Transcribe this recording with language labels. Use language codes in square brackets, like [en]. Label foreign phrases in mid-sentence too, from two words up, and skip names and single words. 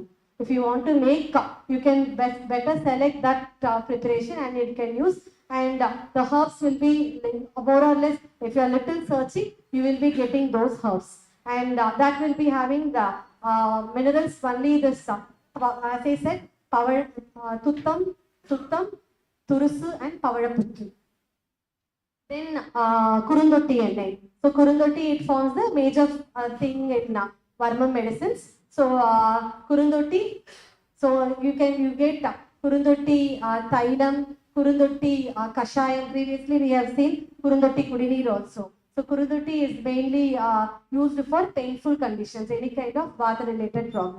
[en] If you want to make, you can better select that preparation and it can use. And the herbs will be more or less, if you are little searching, you will be getting those herbs. And that will be having the minerals only this, as I said, power, tuttam, turusu and pavaraputtu. Then Kurundotti ennai. So Kurundotti, it forms the major thing in Varmam medicines. So Kurundotti, so you get Kurundotti Thailam, Kurundotti Kashayam. Previously we have seen Kurundotti Kudineer also. So Kurundotti is mainly used for painful conditions, any kind of vata related problem.